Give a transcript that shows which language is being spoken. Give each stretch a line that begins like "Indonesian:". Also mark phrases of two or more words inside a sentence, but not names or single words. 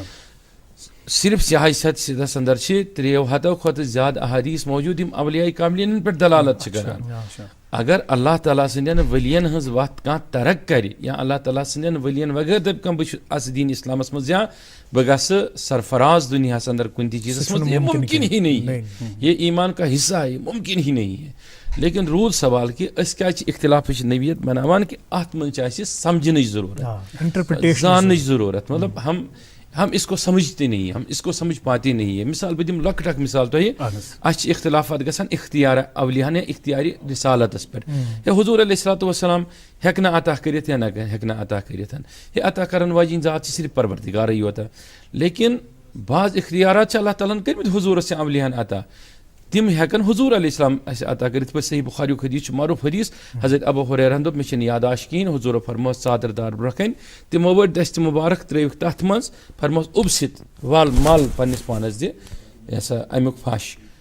Kashmiri: صرف سِیاست اندر چھِ 300 کھۄتہٕ زیادٕ احادیٖث موجوٗد یِم اولیاء کاملین پٮ۪ٹھ دلالت چھِ کران اگر اللہ تعالیٰ سٕنٛدٮ۪ن ؤلین ہٕنٛز وتھ کانٛہہ ترک کرِ یا اللہ تعالیٰ سٕنٛدٮ۪ن ؤلین وغٲر دپہِ کانٛہہ بہٕ چھُس اَژٕ دیٖن اسلامس منٛز یا بہٕ گژھٕ سرفراز دُنیاہس اندر کُنہِ تہِ چیٖزس منٛز
Urdu: یہ مُمکِن ہی نہیں ہے یہ ایمان کا حصہ ہے مُمکِن ہی نہیں ہے
Kashmiri: لیکن روٗد سوال کہِ أسۍ کیازِ چھِ اختلافٕچ نوعیت بناوان کہِ اتھ منٛز چھِ اَسہِ سمجھنٕچ ضروٗرت زاننٕچ ضروٗرت
Urdu: مطلب ہم اس کو سمجھتے نہیں ہم اس کو سمجھ پاتے نہیں ہے
Kashmiri: مِثال بہٕ دِمہٕ لۄکٕٹ اکھ مِثال تۄہہِ اَسہِ چھِ اختلافات گژھان اختیار اولیاہن یا اختیارِ رِسالتس پٮ۪ٹھ ہے حضوٗر علیہ الصلوٰتُ وسلام ہٮ۪کہِ نہٕ عطا کٔرِتھ یا نہ ہٮ۪کہِ نہٕ عطا کٔرِتھ ہے عطا کرن واجیٚنۍ ذات چھِ صرف پروردِگارٕے یوت لیکن بعض اختیارات چھِ اللہ تعالیٰ ہن کٔرمٕتۍ حضوٗرس یا اولیاہن عطا تِم ہٮ۪کن حضوٗر علیہ السلام اَسہِ عطا کٔرِتھ یِتھ پٲٹھۍ صحیح بُخاریُک حدیٖث چھُ معروٗف حدیٖث حضرت ابوٗ ہُریرہن دوٚپ مےٚ چھنہٕ یاداشت کِہینۍ حضوٗرو فرمووُس ژادر دار برونٛہہ کنہِ تِمو ؤٹۍ دستہِ مُبارک ترٲوِکھ تتھ منٛز فرمووُس اُبسِت ول مل پننِس پانس دِ یہِ ہسا امیُک پھش